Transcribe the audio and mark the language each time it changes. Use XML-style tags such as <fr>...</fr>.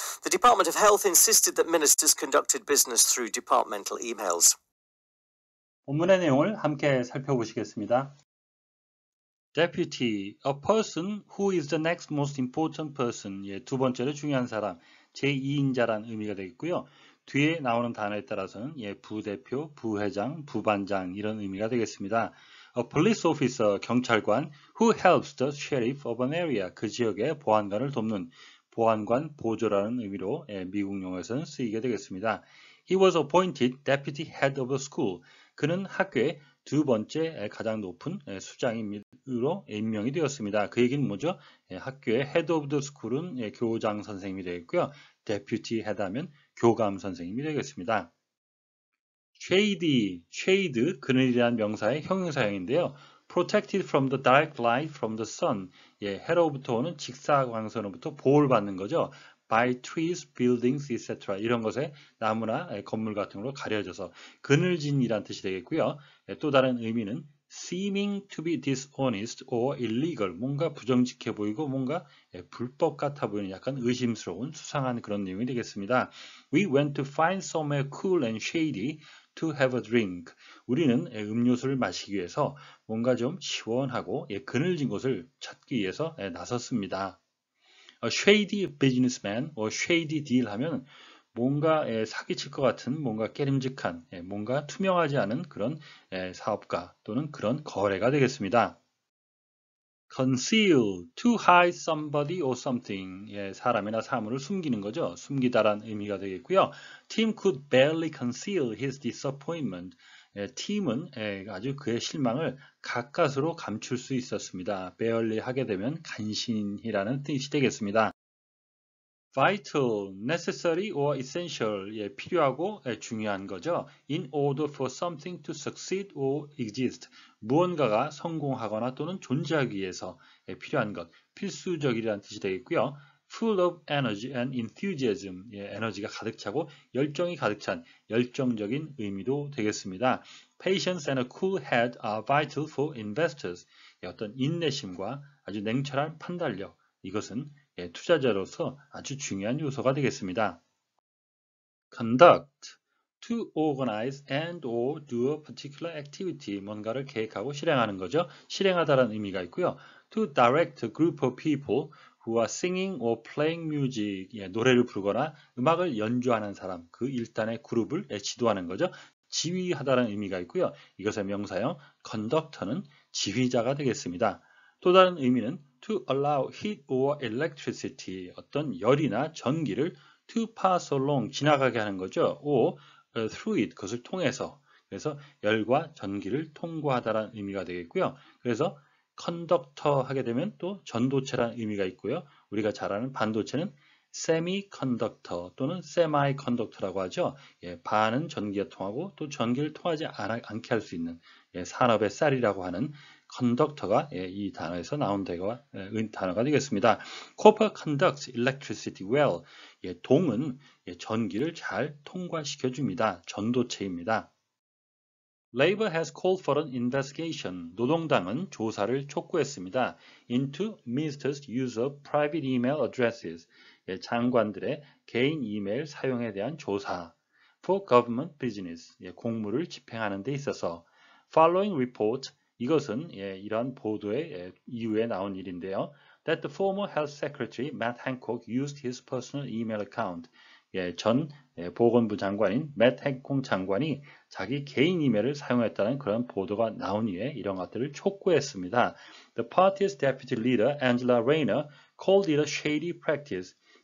<en>The Department of Health insisted that ministers conducted business through departmental emails.</en> <ko>본문의 내용을 함께 살펴보시겠습니다.</ko> <en>Deputy, a person who is the next most important person.</en> <ko>두 번째로 중요한 사람, 제2인자란 의미가 되겠고요. 뒤에 나오는 단어에 따라서는 부대표, 부회장, 부반장 이런 의미가 되겠습니다.</ko> <en>A police officer,</en> <ko>경찰관,</ko> <en>who helps the sheriff of an area.</en> <ko>그 지역의 보안관을 돕는 보안관, 보조라는 의미로 미국 용어에서는 쓰이게 되겠습니다.</ko> <en>He was appointed deputy head of the school.</en> <ko>그는 학교의 두 번째 가장 높은 수장으로 임명이 되었습니다. 그 얘기는 뭐죠? 학교의</ko> <en>head of the school</en> <ko>은 교장 선생님이 되겠고요. deputy head 하면 교감 선생님이 되겠습니다. shade, 그늘이라는 명사의 형용사형인데요.</ko> <en>protected from the dark light from the sun.</en> <ko>해로부터 오는 직사광선으로부터 보호를 받는 거죠.</ko> <en>by trees, buildings, etc.</en> <ko>이런 것에 나무나 건물 같은 걸로 가려져서 그늘진이란 뜻이 되겠고요. 또 다른 의미는</ko> <en>seeming to be dishonest or illegal.</en> <ko>뭔가 부정직해 보이고 뭔가 불법 같아 보이는 약간 의심스러운 수상한 그런 내용이 되겠습니다.</ko> <en>We went to find somewhere cool and shady to have a drink.</en> <ko>우리는 음료수를 마시기 위해서 뭔가 좀 시원하고 그늘진 곳을 찾기 위해서 나섰습니다. shady businessman, shady deal 하면 뭔가 사기칠 것 같은 뭔가 깨림직한 뭔가 투명하지 않은 그런 사업가 또는 그런 거래가 되겠습니다.</ko> <en>conceal, to hide somebody or something.</en> <ko>예, 사람이나 사물을 숨기는 거죠. 숨기다란 의미가 되겠고요.</ko> <en>Tim could barely conceal his disappointment.</en> <ko>예, 팀은 아주 그의 실망을 가까스로 감출 수 있었습니다. barely 하게 되면 간신이라는 뜻이 되겠습니다.</ko> <en>vital, necessary or essential,</en> <ko>예, 필요하고 중요한 거죠.</ko> <en>in order for something to succeed or exist,</en> <ko>무언가가 성공하거나 또는 존재하기 위해서 필요한 것, 필수적이라는 뜻이 되겠고요.</ko> <en>full of energy and enthusiasm,</en> <ko>예, 에너지가 가득 차고 열정이 가득 찬 열정적인 의미도 되겠습니다.</ko> <en>Patience and a cool head are vital for investors.</en> <ko>예, 어떤 인내심과 아주 냉철한 판단력, 이것은 투자자로서 아주 중요한 요소가 되겠습니다.</ko> <en>Conduct, to organize and or do a particular activity,</en> <ko>뭔가를 계획하고 실행하는 거죠. 실행하다라는 의미가 있고요.</ko> <en>To direct a group of people who are singing or playing music,</en> <ko>예, 노래를 부르거나 음악을 연주하는 사람, 그 일단의 그룹을 지도하는 거죠. 지휘하다라는 의미가 있고요. 이것의 명사형 conductor는 지휘자가 되겠습니다. 또 다른 의미는</ko> <en>to allow heat or electricity,</en> <ko>어떤 열이나 전기를</ko> <en>to pass along,</en> <ko>지나가게 하는 거죠.</ko> <en>or through it,</en> <ko>그것을 통해서. 그래서 열과 전기를 통과하다라는 의미가 되겠고요. 그래서 conductor 하게 되면 또 전도체라는 의미가 있고요. 우리가 잘 아는 반도체는 semiconductor 또는 semiconductor라고 하죠. 예, 반은 전기가 통하고 또 전기를 통하지 않게 할 수 있는, 예, 산업의 쌀이라고 하는 컨덕터가, 예, 이 단어에서 나온 단어가 되겠습니다.</ko> <en>Copper conducts electricity well.</en> <ko>예, 동은 전기를 잘 통과시켜 줍니다. 전도체입니다.</ko> <en>Labor has called for an investigation.</en> <ko>노동당은 조사를 촉구했습니다.</ko> <en>into ministers' use of private email addresses.</en> <ko>예, 장관들의 개인 이메일 사용에 대한 조사.</ko> <en>for government business.</en> <ko>예, 공무를 집행하는 데 있어서.</ko> <en>Following report.</en> <ko>이것은 이러한 보도의 이후에 나온 일인데요.</ko> <en>That the former health secretary Matt Hancock used his personal email account.</en> <ko>전 보건부 장관인 맷 행콕 장관이 자기 개인 이메일을 사용했다는 그런 보도가 나온 이후에 이런 것들을 촉구했습니다.</ko> <en>The party's deputy leader Angela Rayner called it a shady practice.</en>